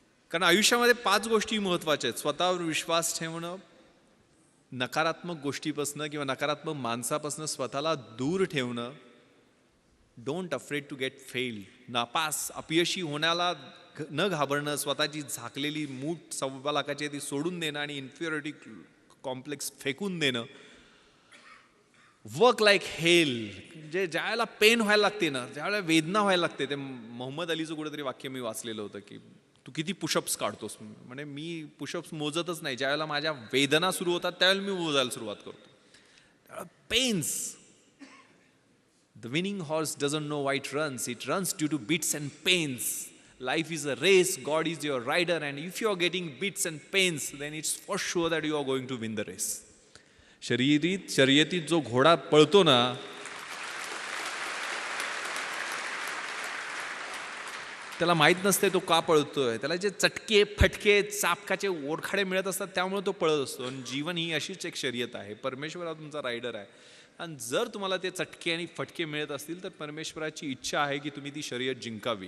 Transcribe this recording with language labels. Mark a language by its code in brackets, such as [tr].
[mr] कारण आयुष्यामध्ये 5 गोष्टी महत्त्वाच्या आहेत. स्वतःवर विश्वास ठेवणं, नकारात्मक गोष्टीपासनं किंवा नकारात्मक माणसापासनं स्वतःला दूर ठेवणं, [en] don't afraid to get fail, [mr] नापास अपयशी होण्याला न घाबरणं, स्वतःची झाकलेली मूठ 1.25 लाखाची ती सोडून देणं आणि इन्फिरियरिटी कॉम्प्लेक्स फेकून देणं, [en] work like hell, [mr] जे ज्यावेळेला पेन व्हायला लागते ना, ज्यावेळेला वेदना व्हायला लागते. ते मोहम्मद अलीचं कुठेतरी वाक्य मी वाचलेलं होतं की तू किती पुशअप्स काढतोस. म्हणजे मी पुशअप्स मोजतच नाही, ज्यावेळेला माझ्या वेदना सुरू होतात त्यावेळेला मी मोजायला सुरुवात करतो. Pens. [en] The winning horse doesn't know why it runs. It runs due to bits and pains. Life is a race. God is your rider. And if you are getting bits and pains, then it's for sure that you are going to win the race. [mr] शर्यतीत जो घोडा पळतो ना, त्याला माहीत नसते तो का पळतोय. त्याला जे चटके, फटके, चापकाचे ओरखाडे मिळत असतात त्यामुळे तो पळत असतो. आणि जीवन ही अशीच एक शर्यत आहे. परमेश्वर हा तुमचा रायडर आहे. आणि जर तुम्हाला ते चटके आणि फटके मिळत असतील तर परमेश्वराची इच्छा आहे की तुम्ही ती शर्यत जिंकावी.